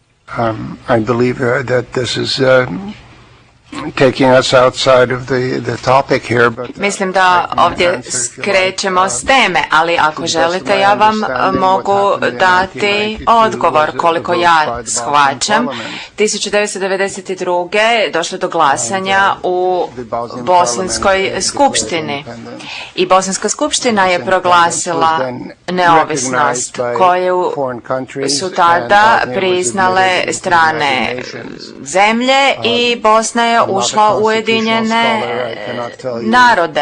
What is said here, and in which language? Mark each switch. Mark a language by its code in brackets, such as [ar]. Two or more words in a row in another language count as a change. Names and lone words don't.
[en] I believe that this is taking us outside of the topic here, but [hr] mislim da ovdje skrećemo s teme, ali ako želite ja vam mogu dati odgovor. Koliko ja shvaćam, 1992. došlo do glasanja u Bosanskoj skupštini i Bosanska skupština je proglasila neovisnost koju su tada priznale strane zemlje i Bosna je ušla u Ujedinjene narode.